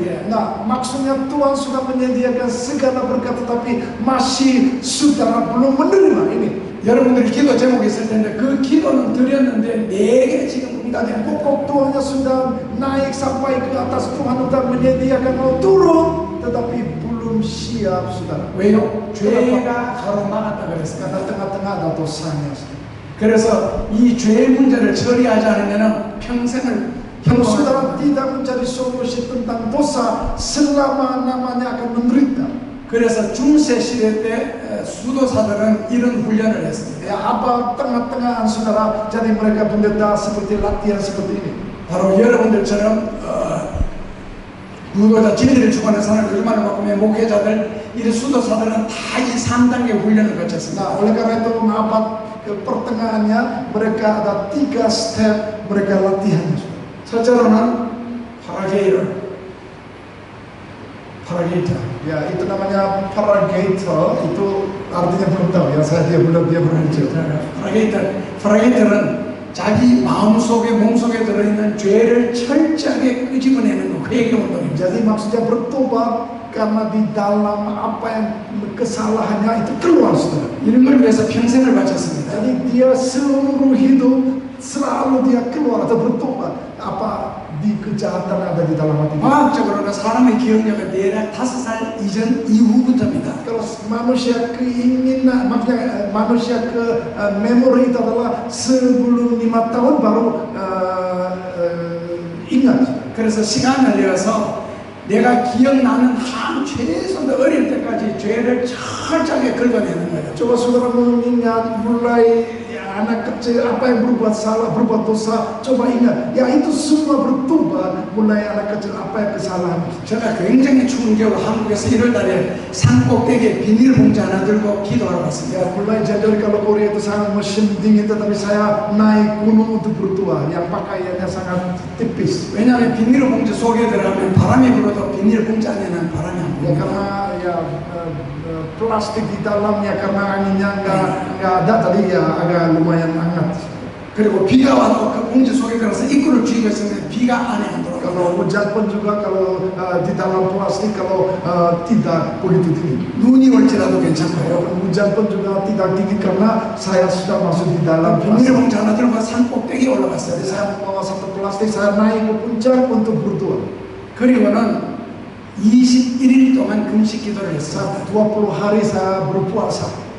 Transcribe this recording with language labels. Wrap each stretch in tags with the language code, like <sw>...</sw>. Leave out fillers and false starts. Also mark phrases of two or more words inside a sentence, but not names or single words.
<ko>이게.</ko> <id>Nah, maksudnya Tuhan sudah menyediakan segala berkat, tetapi masih saudara belum menerima ini.</id> <ko>여러분들이 기도 제목이 있을 텐데 그 기도는 드렸는데 내게 지금 응답이</ko> <id>Pokok doanya sudah naik sampai ke atas Tuhan untuk menyediakan mau turun, tetapi belum siap, saudara.</id> <ko>왜요? 죄가 가로막았다 그랬어요.</ko> <id>Karena tengah-tengah ada dosanya.</id> <ko>그래서 이 죄의 문제를 처리하지 않으면 평생을</ko> <id>Kalau saudara tidak mencari solusi tentang dosa, selama-lamanya akan menderita.</id> <ko>그래서 중세 시대 때 수도사들은 이런 훈련을 했습니다.</ko> <id>Ya, apa tengah-tengahan saudara, jadi mereka pendeta seperti latihan seperti ini.</id> <ko>바로 여러분들처럼 구도자 진리를 추구하는 사람을 얼마나 바꾸면 목회자들 이 수도사들은 다 이 3단계 훈련을 거쳤습니다.</ko> <id>Nah, oleh karena itu abad ke pertengahannya mereka ada 3 step mereka latihan.</id> <ko>첫째로는 파라게이터.</ko> <id>Ya, itu namanya paragator, itu artinya belum tahu ya, saya dia belum cerita.</id> <ko>파라게이터는 자기 마음속에 몸속에 들어있는 죄를 철저하게 끄집어내는 거, 그 얘기 운동입니다.</ko> <id>Jadi maksudnya bertobat karena di dalam apa yang kesalahannya itu keluar, saudara.</id> <ko>이런 걸 위해서 평생을 바쳤습니다.</ko> <id>Jadi dia seluruh hidup selalu dia keluar atau bertobat apa di kejahatan yang ada di dalam hati.</id> <ko>과학적으로는 사람의 기억력은 대략 5살 이전 이후부터입니다.</ko> <id>Kalau manusia keinginan, maksudnya manusia ke memori itu adalah sebelum 5 tahun baru ingat.</id> <ko>그래서 시간을 내어서 내가 기억나는 한 최소한 어릴 때까지 죄를 철저하게 긁어내는 거예요.</ko> <id>Coba saudara mengingat mulai anak kecil apa yang berbuat salah, berbuat dosa, coba ingat, ya itu semua bertobat mulai anak kecil apa yang kesalahan.</id> <ko>제가 굉장히 충격을 한국에서 1월달에 산꼭대기에 비닐봉지 하나 들고 기도하러 갔습니다.</ko> <id>Ya, mulai jadi kalau Korea itu sangat musim dingin, tetapi saya naik gunung untuk berdoa yang pakaiannya sangat tipis.</id> <ko>왜냐하면 비닐봉지 속에 들어가면 바람이 불어도 비닐봉지 안에는 바람이 안</ko> <id>Ya,</id> <ko>불어요.</ko> <id>karena ya plastik di dalamnya karena anginnya nggak ada tadi ya agak lumayan hangat.</id> <ko>그리고 비가 와도 그 봉지 속에 들어서 입구를 쥐고 있으면 비가 안에 안 들어가요.</ko> <id>Kalau hujan pun juga kalau di dalam plastik kalau tidak begitu dingin.</id> <ko>눈이 올지라도 괜찮고요.</ko> <id>Walaupun hujan pun juga tidak dingin karena saya sudah masuk di dalam plastik.</id> <ko>비닐봉지 하나 들고 산꼭대기에 올라갔어요.</ko> <id>Jadi saya membawa satu plastik, saya naik ke puncak untuk berdoa.</id> <ko>그리고는 21일 동안 금식 기도를 했어요.</ko> <id>20 hari saya berpuasa.</id>